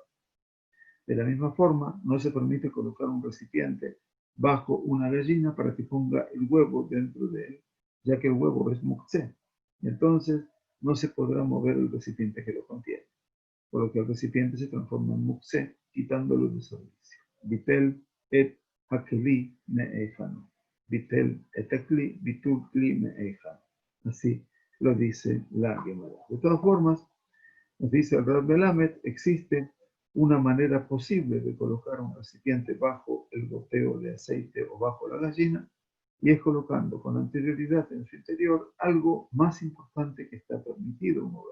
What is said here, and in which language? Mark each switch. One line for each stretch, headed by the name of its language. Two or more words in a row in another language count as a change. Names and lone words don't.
Spanish: De la misma forma, no se permite colocar un recipiente bajo una gallina para que ponga el huevo dentro de él, ya que el huevo es muktzeh. Entonces, no se podrá mover el recipiente que lo contiene, por lo que el recipiente se transforma en muktzeh, quitándolo de servicio.
Hebrew: ביטל את הכלי מהיכנו. ביטל את הכלי, ביטול כלי מהיכנו.
Spanish: Así lo dice la Gemara. De todas formas, nos dice el Rab Melamed, existe una manera posible de colocar un recipiente bajo el goteo de aceite o bajo la gallina, y es colocando con anterioridad en su interior algo más importante que está permitido mover.